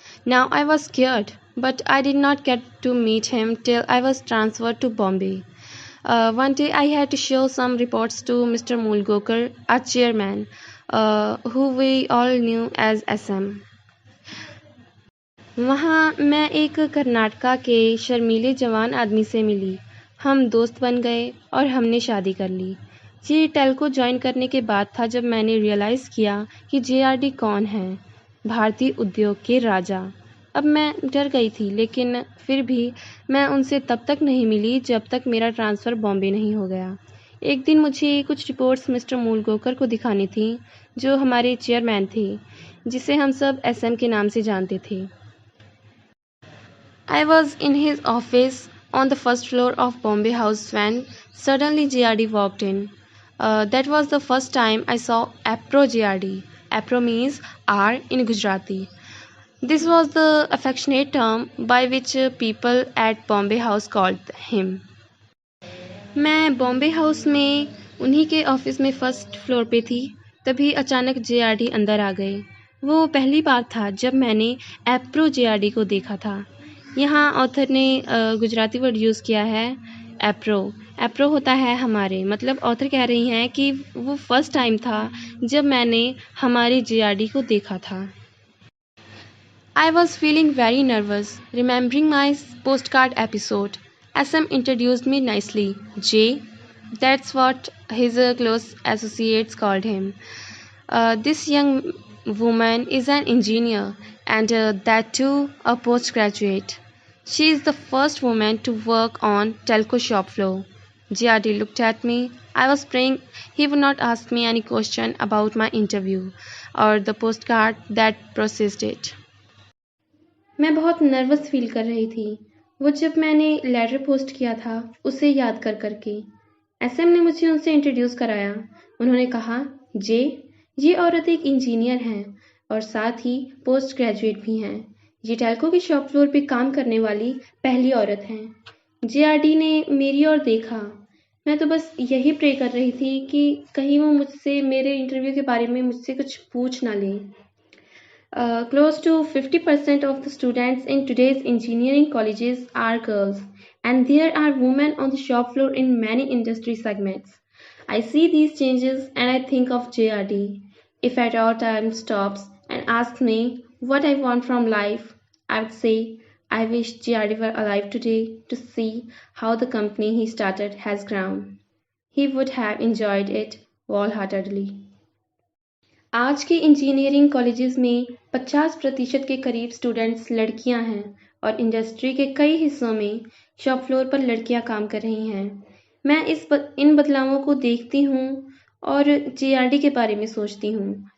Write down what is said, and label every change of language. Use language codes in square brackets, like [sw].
[en] Now I was scared, but I did not get to meet him till I was transferred to Bombay. One day I had to show some reports to Mr. Mulgokar, our chairman, who we all knew as SM. [hi] वहाँ मैं एक कर्नाटका के शर्मीले जवान आदमी से मिली। हम दोस्त बन गए और हमने शादी कर ली। ये टेल्को ज्वाइन करने के बाद था जब मैंने रियलाइज़ किया कि जेआरडी कौन है, भारतीय उद्योग के राजा। अब मैं डर गई थी, लेकिन फिर भी मैं उनसे तब तक नहीं मिली जब तक मेरा ट्रांसफ़र बॉम्बे नहीं हो गया। एक दिन मुझे कुछ रिपोर्ट्स मिस्टर मूलगोकर को दिखानी थी, जो हमारे चेयरमैन थे, जिसे हम सब एसएम के नाम से जानते थे। [en] I was in his office on the first floor of Bombay House when suddenly JRD walked in. That was the first time I saw Apro JRD. Apro means R in Gujarati. This was the affectionate term by which people at Bombay House called him. [hi] मैं Bombay house में उन्हीं के office में first floor पे थी, तभी अचानक JRD अंदर आ गए। वो पहली बार था जब मैंने एप्रो जेआरडी को देखा था। यहाँ ऑथर ने गुजराती वर्ड यूज़ किया है एप्रो। एप्रो होता है हमारे, मतलब ऑथर कह रही हैं कि वो फर्स्ट टाइम था जब मैंने हमारे जेआरडी को देखा था। [en] I was feeling very nervous, remembering my postcard episode. SM introduced me nicely. Jay, that's what his close associates called him. This young woman is an engineer, and that too a postgraduate. She is the first woman to work on telco shop floor. JRD looked at me. I was praying he would not ask me any question about my interview or the postcard that processed it. [hi] मैं बहुत nervous feel कर रही थी, वो जब मैंने letter post किया था उसे याद कर करके। एसएम ने मुझे उनसे इंट्रोड्यूस कराया। उन्होंने कहा, जे, ये औरत एक इंजीनियर हैं और साथ ही पोस्ट ग्रेजुएट भी हैं। ये टेल्को की शॉप फ्लोर पे काम करने वाली पहली औरत हैं। जेआरडी ने मेरी ओर देखा। मैं तो बस यही प्रे कर रही थी कि कहीं वो मुझसे मेरे इंटरव्यू के बारे में मुझसे कुछ पूछ ना लें। [en] Close to 50% of the students in today's engineering colleges are girls, and there are women on the shop floor in many industry segments. I see these changes and I think of JRD. If at all time stops and asks me what I want from life, I would say I wish JRD were alive today to see how the company he started has grown. He would have enjoyed it wholeheartedly. [hi] आज के engineering colleges में 50% के करीब students लड़कियां हैं और industry के कई हिस्सों में शॉप फ्लोर पर लड़कियां काम कर रही हैं। मैं इन बदलावों को देखती हूँ और जेआरडी के बारे में सोचती हूँ।